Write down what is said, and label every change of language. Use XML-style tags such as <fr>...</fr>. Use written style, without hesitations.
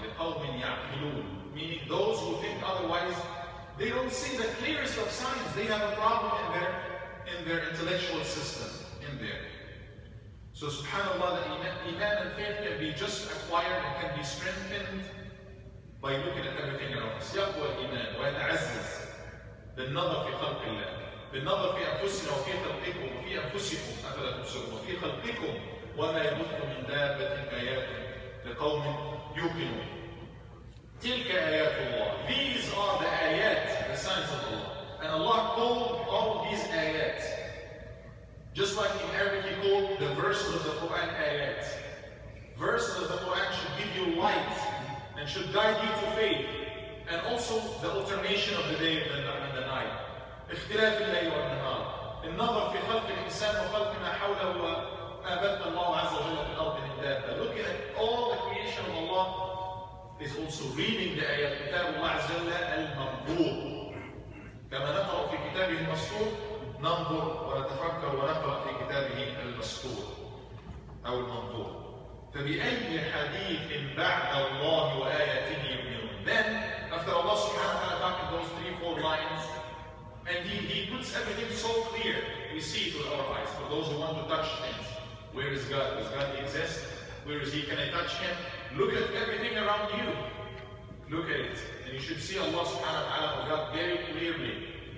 <ar>لِقَوْمٍ يَعْقِلُونَ,</ar> <en>meaning those who think otherwise, they don't see the clearest of signs. They have a problem in their intellectual system, in there. So subhanAllah, the iman and faith can be just acquired and can be strengthened by looking at everything around us.</en> <ar>يقوى الإيمان ويتعزز بالنظر في خلق الله، بالنظر في أنفسنا وفي خلقكم وفي أنفسكم أفلا تبصرون وفي خلقكم وما يبث من دابة آيات لقوم يوقنون. تلك آيات الله.</ar> <en>These are the ayat, the signs of Allah. And Allah called all these ayat. Just like in Arabic He called the verses of the Quran ayat. Verses of the Quran should give you light and should guide you to faith. And also the alternation of the day and the night.</en> <ar>اختلاف الليل والنهار. النظر في خلق الإنسان وخلق ما حوله وما بث الله عز وجل في الأرض من دابة.</ar> <en>Looking at all the creation of Allah is also reading the ayat.</en> <ar>كتاب الله عز وجل المنظور. كما نقرأ في كتابه المسطور ننظر ونتفكر ونقرأ في كتابه المسطور أو المنظور. فبأي حديث بعد الله وآياته يؤمنون.</ar> <en>Then, after Allah subhanahu wa ta'ala talking those 3-4 lines, and he puts everything so clear, we see it with our eyes. For those who want to touch things, where is God? Does God exist? Where is He? Can I touch Him? Look at everything around you. Look at it. And you should see Allah subhanahu wa ta'ala, God, very clearly.</en>